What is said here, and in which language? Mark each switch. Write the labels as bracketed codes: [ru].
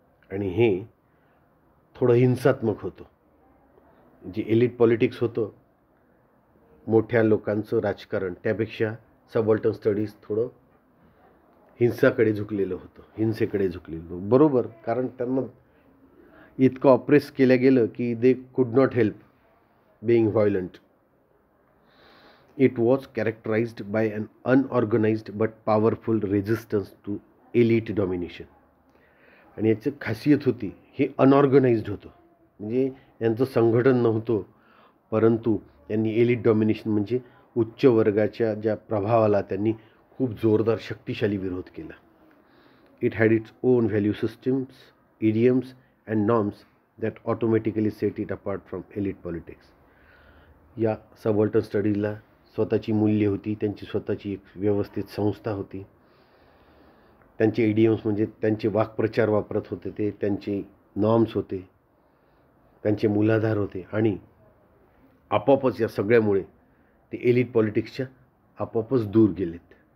[mr] आणि हे थोडं हिंसात्मक होतं. जे एलिट पॉलिटिक्स होतं मोठ्या लोकांचं राजकारण त्यापेक्षा सबल्टन स्टडीज थोडं हिंसेकडे झुकलेलं होतं. बरोबर, कारण त्यांना इतकं ऑप्रेस केलं गेलं की [en] They could not help being violent. It was characterized by an unorganized but powerful resistance to elite domination. [mr] आणि याची खासियत होती हे अनऑर्गनाइज्ड होतं. म्हणजे यांचं संघटन नव्हतं, परंतु यांनी एलिट डॉमिनेशन म्हणजे उच्च वर्गाच्या ज्या प्रभावाला त्यांनी खूप जोरदार शक्तिशाली विरोध केला. [en] it had its own value systems, idioms and norms that automatically set it apart from elite politics. [mr] या सबॉल्टन स्टडीजला स्वतःची मूल्य होती, त्यांची स्वतःची एक व्यवस्थित संस्था होती. त्यांचे इडियम्स म्हणजे त्यांचे वाक्प्रचार वापरत होते, ते त्यांचे नॉर्म्स होते, त्यांचे मूलाधार होते आणि आपोआपच या सगळ्यामुळे ते एलिट पॉलिटिक्सच्या आपोआपच दूर गेलेत.